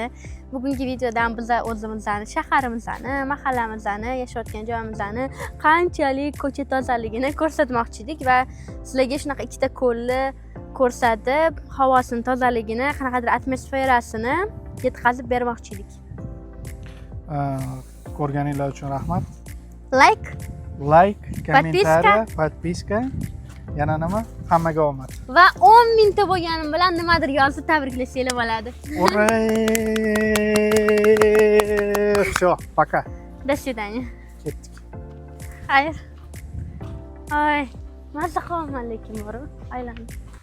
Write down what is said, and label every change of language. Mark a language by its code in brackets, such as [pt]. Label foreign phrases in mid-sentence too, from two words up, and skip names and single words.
[uz] Bugungi videoda ham biz o'zimizni, shaharimizni, mahallamizni, yashayotgan joyimizni, qanchalik ko'cha tozaligini ko'rsatmoqchi edik va sizlarga shunaqa ikkita ko'lni ko'rsatib, havosini tozaligini, qanaqadir atmosferasini yetkazib bermoqchi edik. Ko'rganinglar uchun rahmat. Like, kommentariy, podpiska. Yana nima? Hammaga omad. Va 10 mingta bo'lganim bilan nimadir yozib tabriklasanglar bo'ladi. [ru] Всё, пока. До свидания. [uz] Ketdik. Xayr. Ay, mazza qilman lekin bor. Aylanib.